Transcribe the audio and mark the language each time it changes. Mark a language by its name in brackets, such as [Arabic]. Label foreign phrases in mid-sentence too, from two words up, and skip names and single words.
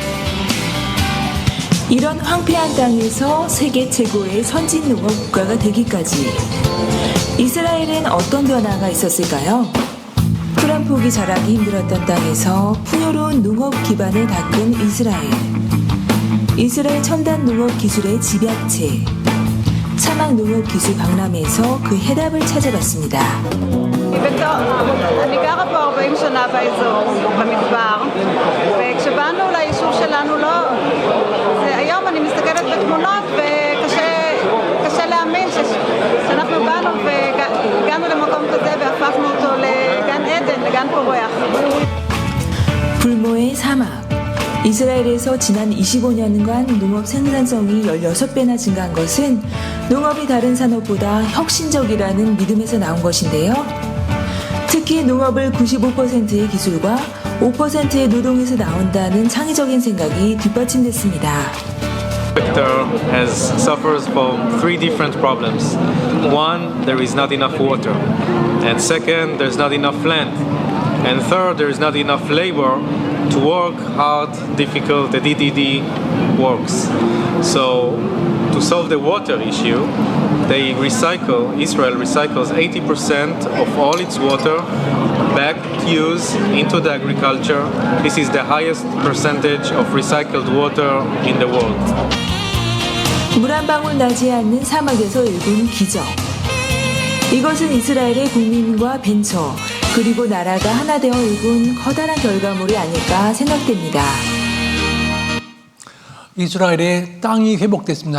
[Korean] 이런 황폐한 땅에서 세계 최고의 선진 농업 국가가 되기까지 이스라엘엔 어떤 변화가 있었을까요? 풀 한 폭이 자라기 힘들었던 땅에서 풍요로운 농업 기반을 닦은 이스라엘. 이스라엘 첨단 농업 기술의 집약체. 사막 농업 기술 박람회에서 그 해답을 찾아봤습니다. [Hebrew] אני גרה פה 40 שנה באזור, במדבר, וכשבאנו ליישוב שלנו היום אני מסתכלת בתמונות וקשה להאמין שאנחנו באנו והגענו למקום כזה והפכנו אותו לגן עדן, לגן פורח. [Korean] 불모의 사막. 이스라엘에서 지난 25년간 농업 생산성이 16배나 증가한 것은 농업이 다른 산업보다 혁신적이라는 믿음에서 나온 것인데요. 특히 농업을 95%의 기술과 5%의 노동에서 나온다는 창의적인 생각이 뒷받침됐습니다. [English] Sector suffers from 3 different problems. One, there is not enough water, and second, there's not enough land, and third, there is not enough labor to work hard, difficult, the DDD works. So, to solve the water issue, Israel recycles 80% of all its water back to use into the agriculture. This is the highest percentage of recycled water in the world. [Korean] 물 한 방울 나지 않는 사막에서 일군 기적. 이것은 이스라엘의 국민과 벤처, 그리고 나라가 하나 되어 일군 커다란 결과물이 아닐까 생각됩니다. 이스라엘의 땅이 회복됐습니다.